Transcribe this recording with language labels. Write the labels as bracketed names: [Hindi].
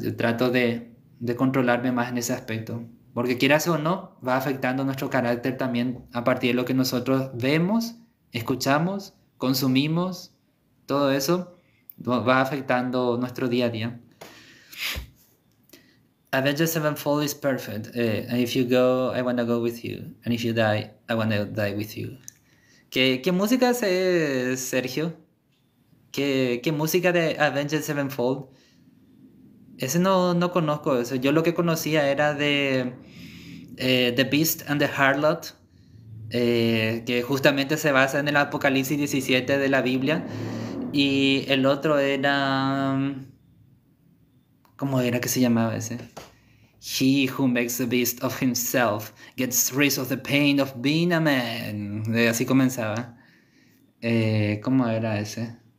[Spanish] Yo trato de controlarme más en ese aspecto. Porque quieras o no, va afectando nuestro carácter también a partir de lo que nosotros vemos, escuchamos, consumimos, todo eso va afectando nuestro día a día. [English] Avenged Sevenfold is perfect. And if you go, I wanna go with you. And if you die, I wanna die with you. [Spanish] ¿Qué música es, Sergio? ¿Qué música de Avenged Sevenfold? Ese no conozco eso. Yo lo que conocía era de The Beast and the Harlot, que justamente se basa en el Apocalipsis 17 de la Biblia. Y el otro era... ¿Cómo era que se llamaba ese? [English] He who makes the beast of himself gets rid of the pain of being a man. [Spanish] Así comenzaba. ¿Cómo era ese?